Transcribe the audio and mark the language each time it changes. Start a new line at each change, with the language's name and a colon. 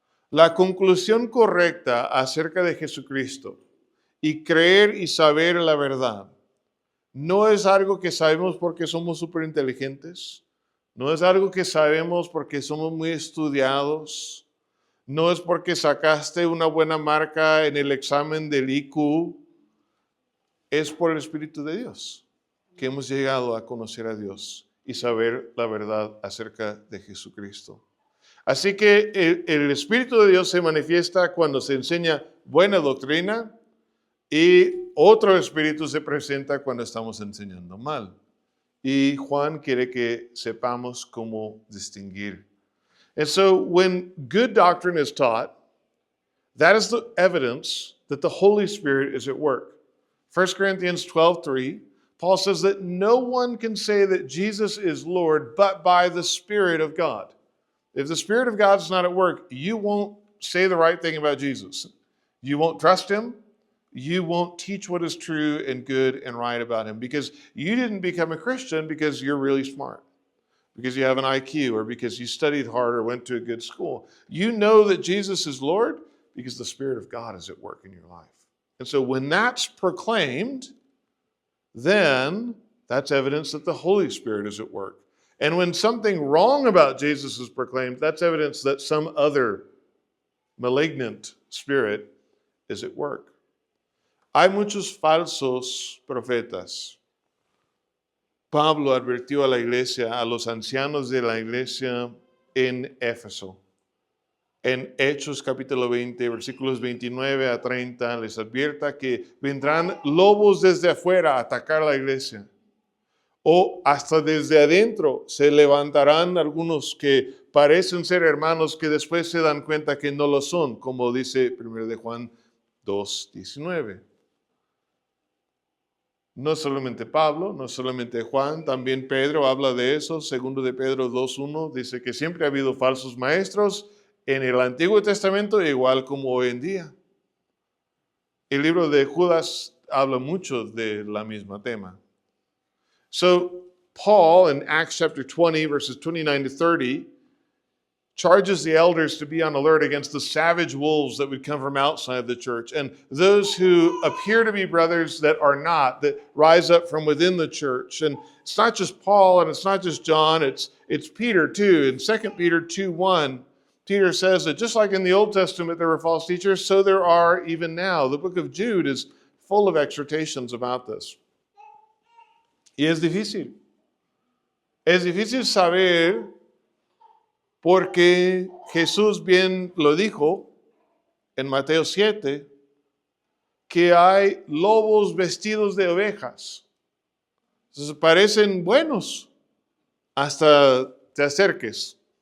Spanish: La conclusión correcta acerca de Jesucristo y creer y saber la verdad no es algo que sabemos porque somos súper inteligentes, no es algo que sabemos porque somos muy estudiados, no es porque sacaste una buena marca en el examen del IQ, es por el Espíritu de Dios que hemos llegado a conocer a Dios y saber la verdad acerca de Jesucristo. Así que el Espíritu de Dios se manifiesta cuando se enseña buena doctrina y otro espíritu se presenta cuando estamos enseñando mal. Y Juan quiere que sepamos cómo distinguir.
English: And so when good doctrine is taught, that is the evidence that the Holy Spirit is at work. 1 Corinthians 12:3, Paul says that no one can say that Jesus is Lord but by the Spirit of God. If the Spirit of God is not at work, you won't say the right thing about Jesus. You won't trust him. You won't teach what is true and good and right about him because you didn't become a Christian because you're really smart, because you have an IQ, or because you studied hard or went to a good school. You know that Jesus is Lord because the Spirit of God is at work in your life. And so when that's proclaimed, then that's evidence that the Holy Spirit is at work. And when something wrong about Jesus is proclaimed, that's evidence that some other malignant spirit is at work.
Spanish: Hay muchos falsos profetas. Pablo advirtió a la iglesia, a los ancianos de la iglesia en Éfeso. En Hechos capítulo 20, versículos 29 a 30, les advierta que vendrán lobos desde afuera a atacar la iglesia. O hasta desde adentro se levantarán algunos que parecen ser hermanos que después se dan cuenta que no lo son, como dice 1 de Juan 2:19. No solamente Pablo, no solamente Juan, también Pedro habla de eso. 2 de Pedro 2:1 dice que siempre ha habido falsos maestros en el Antiguo Testamento, igual como hoy en día. El libro de Judas habla mucho de la misma tema.
English: So Paul in Acts chapter 20, verses 29 to 30, charges the elders to be on alert against the savage wolves that would come from outside the church and those who appear to be brothers that are not, that rise up from within the church. And it's not just Paul and it's not just John, it's Peter too. In 2 Peter 2:1, Peter says that just like in the Old Testament there were false teachers, so there are even now. The book of Jude is full of exhortations about this.
Spanish: Y es difícil. Es difícil saber porque Jesús bien lo dijo en Mateo 7, que hay lobos vestidos de ovejas. Entonces parecen buenos hasta te acerques.